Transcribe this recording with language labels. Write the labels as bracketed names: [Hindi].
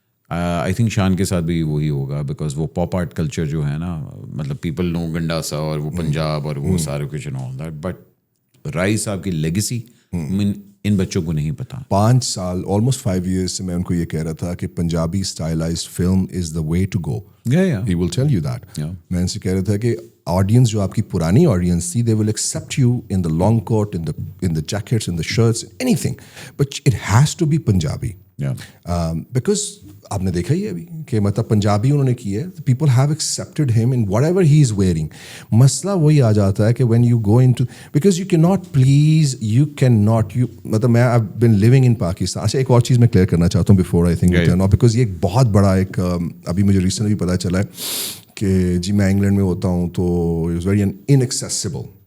[Urdu] I think شان کے ساتھ بھی وہی ہوگا, بیکاز وہ پاپ آرٹ کلچر جو ہے نا, مطلب پیپل نو گنڈاسا اور وہ پنجاب اور وہ سارے کچھ اینڈ آل دیٹ, بٹ رائی صاحب کی لیگیسی ان بچوں کو نہیں پتا. 5 سال almost 5 years سے میں ان کو یہ کہہ رہا تھا کہ Punjabi اسٹائلائزڈ film [English] Is the way to go. He will tell you that. [Urdu] میں ان سے کہہ رہا تھا کہ آڈینس جو آپ کی پرانی آڈینس تھی, [English] they will accept you in the long coat, in the jackets, in the shirts, anything, but it has to be Punjabi. [Urdu] Because آپ نے دیکھا ہی ہے ابھی کہ مطلب پنجابی انہوں نے کی ہے, [English] People have accepted him in whatever he is wearing. [Urdu] مسئلہ وہی آ جاتا ہے کہ [English] When you go into, because you can not please, you can not, you مطلب میں I been living in Pakistan. [Urdu] اچھا ایک اور چیز میں کلیئر کرنا چاہتا ہوں [English] before I think turn off, [Urdu] because یہ ایک بہت بڑا ایک ابھی مجھے ریسنٹلی پتہ چلا ہے کہ جی میں انگلینڈ میں ہوتا ہوں تو [English] it was very inaccessible,